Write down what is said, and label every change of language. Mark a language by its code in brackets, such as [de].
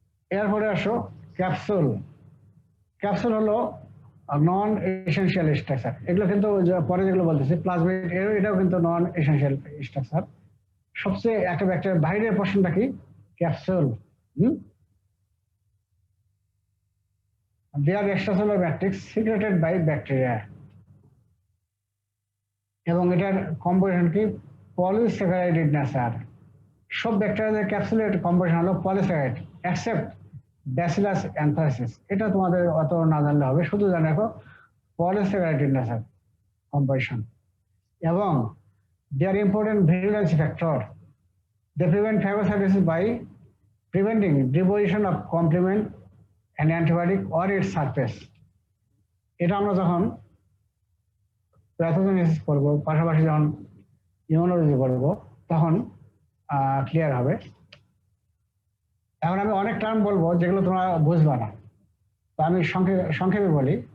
[bn] এরপরে আসো capsule. Capsule হলো নন এসেনশিয়াল স্ট্রাকচার। এগুলো কিন্তু পরে যেগুলো বলতেছি প্লাজমিড এটাও কিন্তু নন এসেনশিয়াল স্ট্রাকচার। সবচেয়ে একটা ব্যাকটেরিয়ার বাইরের পোর্শনটা কি capsule. [en] They are extracellular matrix secreted by bacteria [bn] এবং এটার কম্পোজিশন কি পলিস্যাকারাইড নেচার। সব ব্যাকটেরিয়াদের ক্যাপসুলের কম্পোজিশন হলো পলিস্যাকারাইড এক্সেপ্ট ব্যাসিলাস অ্যানথ্রাসিস। এটা তোমাদের অত না জানলে হবে, শুধু জানে রাখো পলিস্যাকারাইড নেচার কম্পোজিশন। [en] এবং they are important virulence factor. They prevent phagocytosis by preventing deposition of complement and antibiotic or its surface. [bn] এটা আমরা যখন প্যাথোজেনেসিস করব, পাশাপাশি যখন ইমিউনোলজি করব, তখন ক্লিয়ার হবে। এখন আমি অনেক টার্ম বলবো যেগুলো তোমরা বুঝবা না, তো আমি সংক্ষেপে বলি।